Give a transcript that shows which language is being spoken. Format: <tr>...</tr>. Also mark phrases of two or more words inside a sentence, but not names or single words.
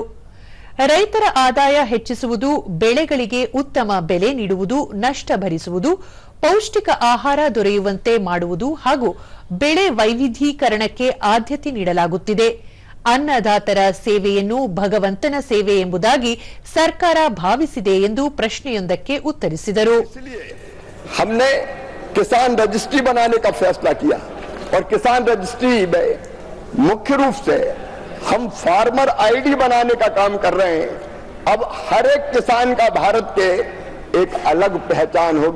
<kn>ರೈತರ ಆದಾಯ ಹೆಚ್ಚಿಸುವುದು, ಬೆಳೆಗಳಿಗೆ ಉತ್ತಮ ಬೆಲೆ ನೀಡುವುದು, ನಷ್ಟ ಭರಿಸುವುದು, ಪೌಷ್ಟಿಕ ಆಹಾರ ದೊರೆಯುವಂತೆ ಮಾಡುವುದು ಹಾಗೂ ಬೆಳೆ ವೈವಿಧ್ಯೀಕರಣಕ್ಕೆ ಆದ್ಯತೆ ನೀಡಲಾಗುತ್ತಿದೆ. ಅನ್ನದಾತರ ಸೇವೆಯನ್ನು ಭಗವಂತನ ಸೇವೆ ಎಂಬುದಾಗಿ ಸರ್ಕಾರ ಭಾವಿಸಿದೆ ಎಂದು ಪ್ರಶ್ನೆಯೊಂದಕ್ಕೆ ಉತ್ತರಿಸಿದರು.</kn> <hi>हमने किसान रजिस्ट्री बनाने का फैसला किया और किसान रजिस्ट्री में मुख्य रूप से हम</hi> <en>farmer ID</en> <hi>बनाने का काम कर रहे हैं. अब हर एक किसान का भारत के एक अलग पहचान होगी.</hi>